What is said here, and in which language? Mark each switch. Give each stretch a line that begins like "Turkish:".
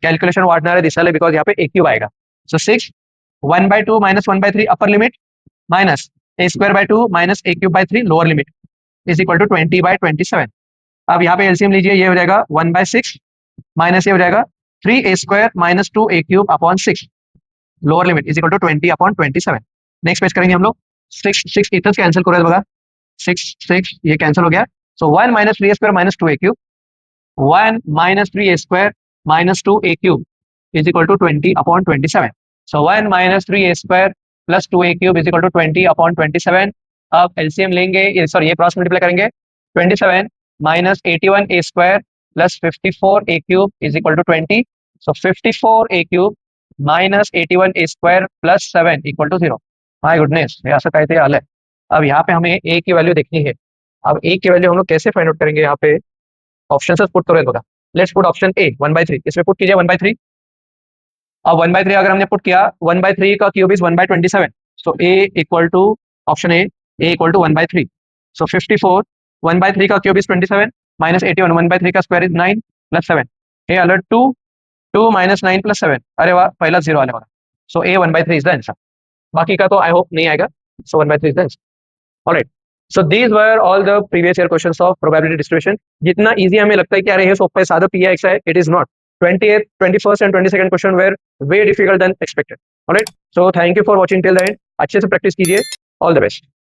Marathi: Calculation वाढणार दिसायला
Hindi: because यहाँ पे a क्यूब आएगा. सो 6 1/2 minus 1/3 upper limit minus a square by 2 minus a cube by 3 lower limit is equal to 20/27. अब यहाँ पे एलसीएम लीजिए, ये हो जाएगा 1/6 माइनस ये हो जाएगा 3a square minus 2a cube upon 6 lower limit is equal to 20/27. Next page करेंगे हम लोग. 6 इथर्स कैंसिल करो बघा. 6 ये कैंसिल हो गया.
English: So 1 minus 3a square minus 2a cube 1 minus 3a square minus 2a cube is equal to 20/27. So 1 minus 3a square plus 2a cube is equal to 20/27.
Hindi: अब LCM लेंगे, सॉरी ये क्रॉस मल्टीप्लाई करेंगे.
English: 27 minus 81a square plus 54a cube is equal to 20. So 54a cube minus 81a square plus 7 equal to 0. My goodness,
Marathi: ये असं कहते आलय.
Hindi: अब यहाँ पे हमें a की वैल्यू देखनी है. अब a की वैल्यू हम लोग कैसे फाइंड आउट करेंगे? यहाँ पे ऑप्शन पुट करो बघा.
English: Let's put option A 1/3.
Hindi: इसमें पुट कीजिए 1/3. अब 1/3 अगर हमने पुट किया, 1/3 का cube is 1/27. So A equal to option A equal to 1/3. सो 54 1/3 का क्यूब इज 27 माइनस 81 1/3 का square is 9 plus 7. A alert 2 minus 9 plus 7. अरे वाह, पहला 0 आने वाला. सो ए 1/3 इज द आंसर. बाकी का तो
English: I hope
Hindi: नहीं आएगा. सो 1/3 is the answer. Alright.
English: So these were all the previous year questions of probability distribution.
Hindi: जितना easy हमें लगता है कि अरे ये सोपा है, सादा PIX है,
English: it is not. 20th, 21st and 22nd question were way difficult than expected. Alright. So thank you for watching till the end.
Hindi: अच्छे से practice कीजिए.
English: All the best.